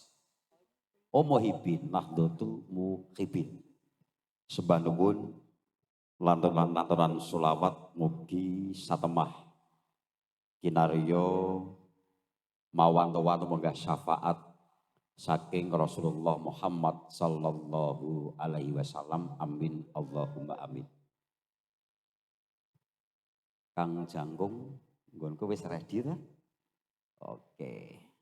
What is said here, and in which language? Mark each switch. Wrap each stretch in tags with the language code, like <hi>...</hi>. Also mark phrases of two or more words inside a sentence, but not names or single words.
<jv>Omohibin Nahdlatul Muhibin. Sembah nuwun lanturan sholawat mugi satemah kinarya mawanto-wanto menggah syafaat saking Rasulullah Muhammad sallallahu alaihi wasallam.</jv> <ar>آمين اللهم آمين.</ar> <jv>Kang Jangkung nggonku wis ready ta? Oke.</jv>